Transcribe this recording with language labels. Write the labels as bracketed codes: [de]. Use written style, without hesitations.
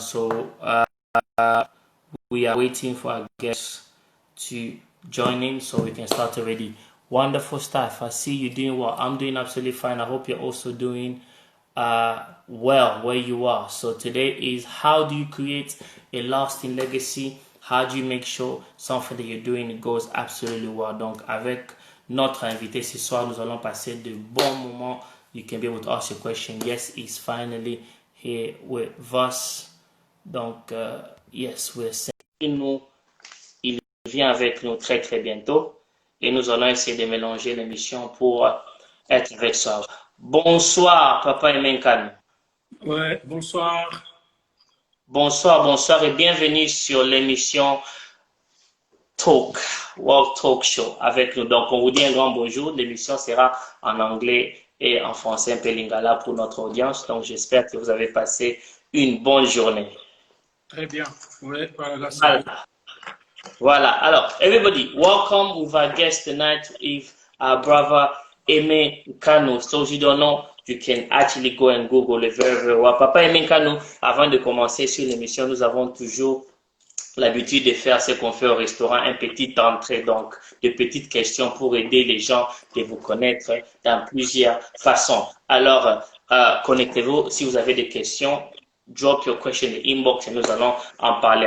[en] So we are waiting for our guests to join in so we can start already. Wonderful stuff. I see you doing well. I'm doing absolutely fine. I hope you're also doing well where you are. So today is how do you create a lasting legacy? How do you make sure something that you're doing goes absolutely well? [fr] Donc avec notre invité ce soir, nous allons passer de bons moments. [en] You can be able to ask your question. Yes, he's finally here with us. Donc yes, we're saying nous. [fr] Il vient avec nous très bientôt et nous allons essayer de mélanger l'émission pour être avec ça. Bonsoir, Papa Emenkan. Ouais, bonsoir. Bonsoir et bienvenue sur l'émission World Talk Show avec nous. Donc, on vous dit un grand bonjour. L'émission sera en anglais et en français, un peu lingala pour notre audience. Donc, j'espère que vous avez passé une bonne journée. Très bien. Ouais, voilà. [en] Alors, everybody, welcome with our guest tonight with our brother Aimé Kano. So, if you don't know, you can actually go and Google it very well. [fr] Papa Aimé Kano, avant de commencer sur l'émission, nous avons toujours l'habitude de faire ce qu'on fait au restaurant, un petit entrée, donc de petites questions pour aider les gens de vous connaître dans plusieurs façons. Alors, connectez-vous si vous avez des questions. [en] Drop your question in the inbox [fr] et nous allons en parler.